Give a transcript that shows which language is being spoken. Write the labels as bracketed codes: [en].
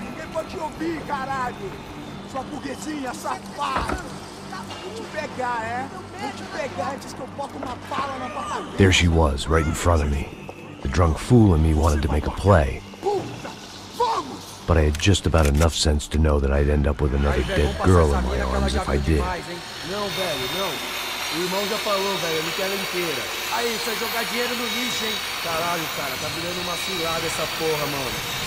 [pt] Ninguém pode te ouvir, caralho! Sua burguesinha safada! Vou te pegar, é? Vou te pegar antes que eu boto uma bala na tua cabeça! [en] There she was, right in front of me. The drunk fool in me wanted to make a play. But I had just about enough sense to know that I'd end up with another dead girl in my arms if I did. [pt] Não, velho, não. O irmão já falou, velho, eu não quero ela inteira. Aí, você vai jogar dinheiro no lixo, hein? Caralho, cara, tá virando uma cilada essa porra, mano.